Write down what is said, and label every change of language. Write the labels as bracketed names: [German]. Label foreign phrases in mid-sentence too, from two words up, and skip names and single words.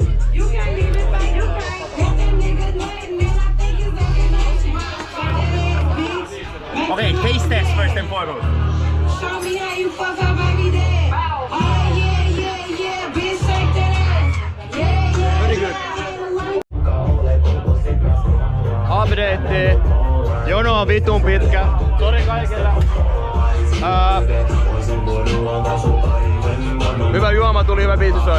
[English] Okay, taste test first and foremost. Show me how you fuck up, baby, dad. Yeah, bitch, shake that ass. Yeah. Very good. Update. [Finnish] Jono on vitun pitkä. Sori kaikille. Hyvä juoma tuli, hyvä biisi soi.